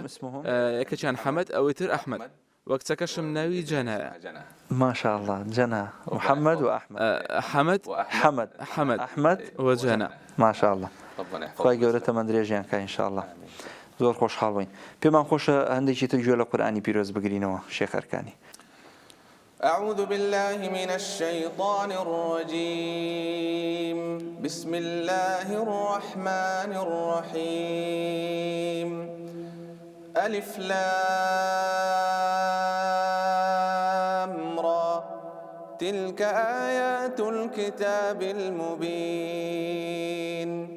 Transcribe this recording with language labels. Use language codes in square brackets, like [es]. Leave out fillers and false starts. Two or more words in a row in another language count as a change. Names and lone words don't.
[ckb] یەکەکیان حەمەد، ئەوەی تر ئەحمەد، وەک چەکەشم ناوی جەنایە. ماشاءالله. جەنا محەممەد و ئەحمەد. حەمەد ئەحمەد وە جەنا. ماشاءالله. خوای گەورە تەمەن درێژیان کە ئینشاءالله. زۆر خۆشحاڵ بووین. پێمان خۆشە هەندێکی تر گوێ لە قورئانی پیرۆز بگرینەوە شێخ ئەرکانی. [ar] أعوذ بالله من الشيطان الرجيم. بسم الله الرحمن الرحيم. ألف لام را تلك آيات الكتاب المبين.